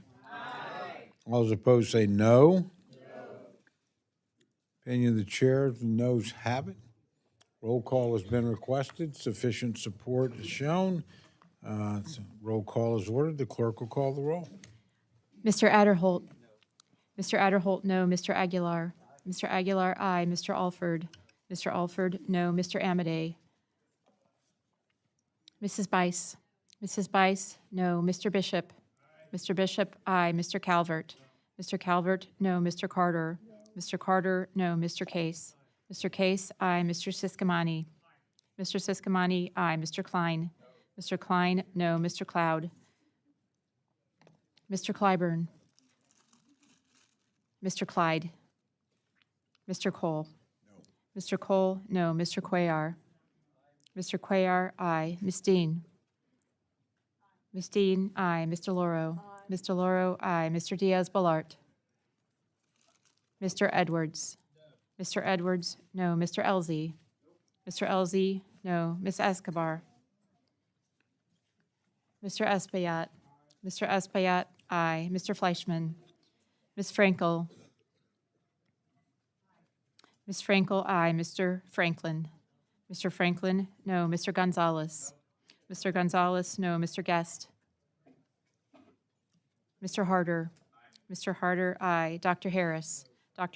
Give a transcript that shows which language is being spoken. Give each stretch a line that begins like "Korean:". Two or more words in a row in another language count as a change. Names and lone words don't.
English: Aye. All those opposed say no. Opinion of the chair, the noes have it. Roll call has been requested. Sufficient support is shown. Roll call is ordered. The clerk will call the roll. Mr. Adderholt. Mr. Adderholt, no. Mr. Aguilar. Mr. Aguilar, aye. Mr. Alford. Mr. Alford, no. Mr. Amadei. Mrs. Bice. Mrs. Bice, no. Mr. Bishop. Mr. Bishop, aye. Mr. Calvert. Mr. Calvert, no. Mr. Carter. Mr. Carter, no. Mr. Case. Mr. Case, aye. Mr. Siscomani. Mr. Siscomani, aye. Mr. Klein. Mr. Klein, no. Mr. Cloud. Mr. Clyburn. Mr. Clyde. Mr. Cole? Mr. Cole, no. Mr. Cuellar? Mr. Cuellar, aye. Ms. Dean? Ms. Dean, aye. Mr. DeLauro? Mr. DeLauro, aye. Mr. Diaz-Balart? Mr. Edwards? Mr. Edwards, no. Mr. Elzey? Mr. Elzey, no. Ms. Escobar? Mr. Espaillat? Mr. Espaillat, aye. Mr. Fleischman? Ms. Frankel? Ms. Frankel, aye. Mr. Franklin? Mr. Franklin, no. Mr. Gonzalez? Mr. Gonzalez, no. Mr. Guest? Mr. Harder? Mr. Harder, aye. Dr. Harris? Dr.